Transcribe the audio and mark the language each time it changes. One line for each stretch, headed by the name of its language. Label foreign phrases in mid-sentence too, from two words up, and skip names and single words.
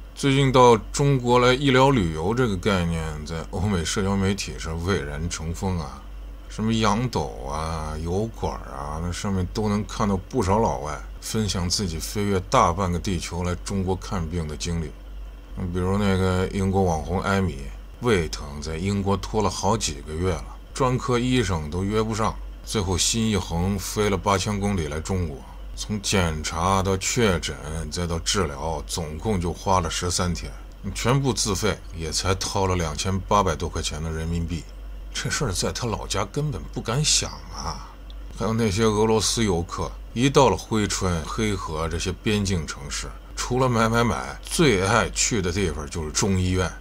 Chinese: 最近到中國來醫療旅遊這個概念，在歐美社交媒體上蔚然成風啊，什麼羊斗啊、油管啊，那上面都能看到不少老外分享自己飛越大半個地球来中國看病的經歷。比如那個英國網紅艾米，胃疼在英國拖了好幾個月了，專科醫生都約不上，最後心一橫飛了8000公里來中國，從檢查到確診再到治療，總共就花了13天，全部自費，也才掏了2800多塊錢的人民幣。這事兒在他老家根本不敢想啊！還有那些俄羅斯游客，一到了珲春、黑河這些邊境城市，除了買，最愛去的地方就是中醫院。